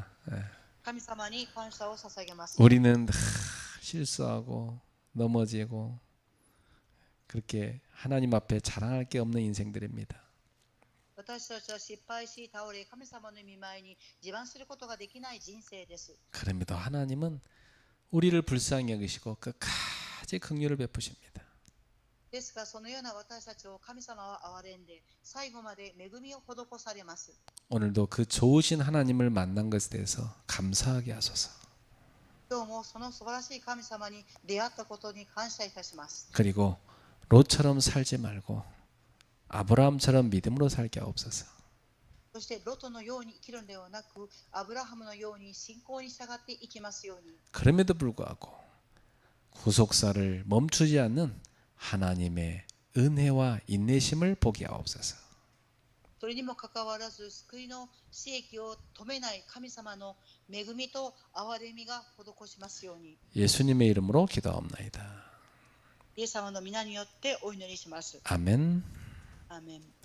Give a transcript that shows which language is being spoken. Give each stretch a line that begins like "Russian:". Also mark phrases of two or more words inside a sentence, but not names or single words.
Japanese: 神様に感謝を捧げます。
Korean: 우리는 실수하고 넘어지고 그렇게 하나님 앞에 자랑할 게 없는 인생들입니다.
Japanese: 私たちは失敗し倒れ、神様の御前に自慢することができない人生です。
Korean: 그럼에도 하나님은 우리를 불쌍히 여기시고 끝까지 긍휼을 베푸십니다.
Japanese: ですが、そのような私たちを神様は憐れんで、最後まで恵みを施されます。
Korean: 오늘도 그 좋으신 하나님을 만난 것에 대해서 감사하게 하소서.
Japanese: 今日もその素晴らしい神様に出会ったことに感謝いたします。
Korean: 그리고 롯처럼 살지 말고 아브라함처럼 믿음으로 살게 하옵소서.
Japanese: そしてロトのように生きるのではなく、アブラハムのように信仰に従っていきますように。
Korean: 그럼에도 불구하고 구속사를 멈추지 않는 하나님의 은혜와 인내심을 보게 하옵소서.
Japanese: それにもかかわらず、救いの使役を止めない神様の恵みと憐れみが施しますように。
Korean: 예수님의 이름으로 기도하옵나이다.
Japanese: イエス様の皆によってお祈りします。
Korean: 아멘.
Japanese: アーメン。